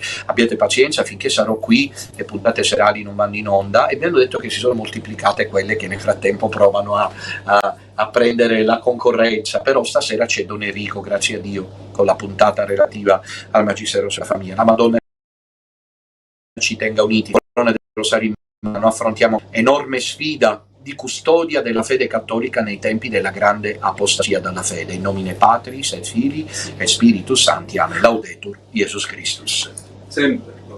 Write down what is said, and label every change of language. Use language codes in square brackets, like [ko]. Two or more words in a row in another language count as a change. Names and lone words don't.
[it] Abbiate pazienza finché sarò qui, le puntate serali non vanno in onda, e mi hanno detto che si sono moltiplicate quelle che nel frattempo provano a prendere la concorrenza, però stasera c'è Don Enrico, grazie a Dio, con la puntata relativa al Magistero della Famiglia. La Madonna ci tenga uniti. Con la corona del Rosario in mano affrontiamo enorme sfida di custodia della fede cattolica nei tempi della grande apostasia dalla fede. [la] In nomine Patris et Filii et Spiritus Sancti. Amen. Laudetur Jesus Christus. [it] Sempre.